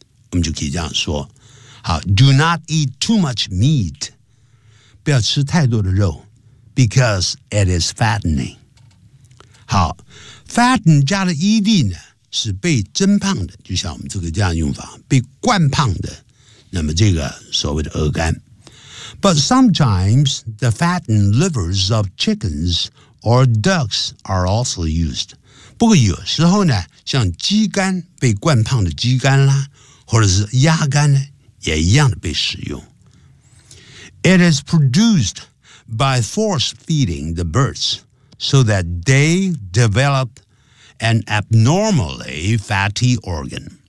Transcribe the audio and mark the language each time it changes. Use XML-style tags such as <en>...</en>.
<zh>我们就可以这样说。</zh> <en>Do not eat too much meat.</en> <zh>不要吃太多的肉。</zh> <en>Because it is fattening.</en> <zh>好， fatten 加了 ed 呢是被蒸胖的，就像我们这个这样用法，被灌胖的，那么这个所谓的鹅肝。</zh> <en>But sometimes the fattened livers of chickens or ducks are also used.</en> <zh>不过有时候呢，像鸡肝，被灌胖的鸡肝啦，或者是鸭肝呢，也一样的被使用。</zh> <en>It is produced by force feeding the birds so that they develop an abnormally fatty organ.</en>